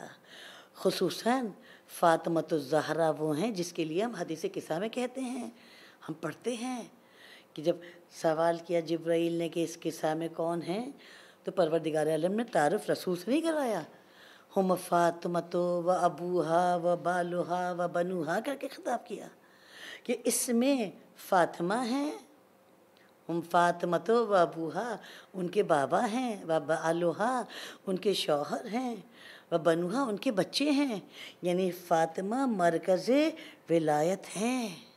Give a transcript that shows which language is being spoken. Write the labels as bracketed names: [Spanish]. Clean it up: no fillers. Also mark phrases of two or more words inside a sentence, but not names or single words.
[Urdu] خصوصاً [Arabic] فاطمۃ الزہرا [Urdu] وہ ہیں جس کے لیے ہم حدیث قصہ میں کہتے ہیں، ہم پڑھتے ہیں کہ جب سوال کیا جبرائیل نے کہ اس قصہ میں کون ہیں تو پروردگار عالم نے تعارف رسول سے نہیں کروایا. ہم [Arabic] فاطمۃ و ابوہا و بالہا و بنوہا [Urdu] کر کے خطاب کیا کہ اس میں فاطمہ ہیں، ہم [Arabic] فاطمۃ و ابوہا [Urdu] ان کے بابا ہیں، [Arabic] و بالہا [Urdu] ان کے شوہر ہیں، [Arabic] و بنوہا [Urdu] ان کے بچے ہیں. یعنی فاطمہ مرکز ولایت ہیں.